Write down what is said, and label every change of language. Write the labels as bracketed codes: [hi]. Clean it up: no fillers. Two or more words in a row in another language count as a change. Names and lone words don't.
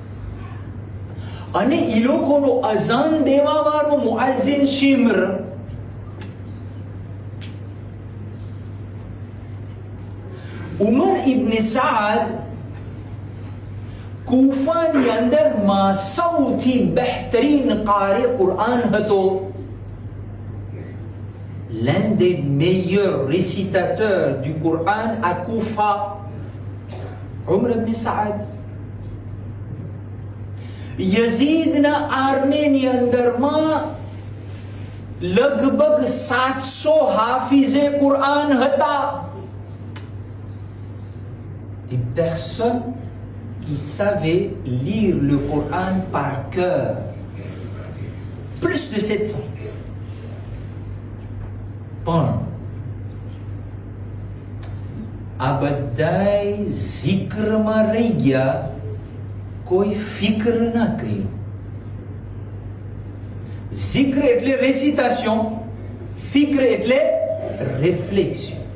[gu] અને ઈ લોકોનો અઝાન દેવા વાળો મુઅઝ્ઝિન શિમ્ર ઉમર ઇબ્ન સાદ કૂફાની અંદરમાં સૌથી બહેતરીન કારે કુરાન હતો. [fr] L'un des meilleurs récitateurs du Coran à Koufa, Umar ibn Saad. [gu] યઝીદના આર્મીની અંદરમાં લગભગ 700 હાફિઝે કુરાન હતા. [fr] Des personnes qui savaient lire le Coran par cœur. Plus de 700. [gu] પણ આ બધાય zikરમાં રહી ગયા, કોઈ ફિક્ર ના કર્યું. zikr એટલે રેસિટેશન, ફિક્ર એટલે રિફ્લેક્શન.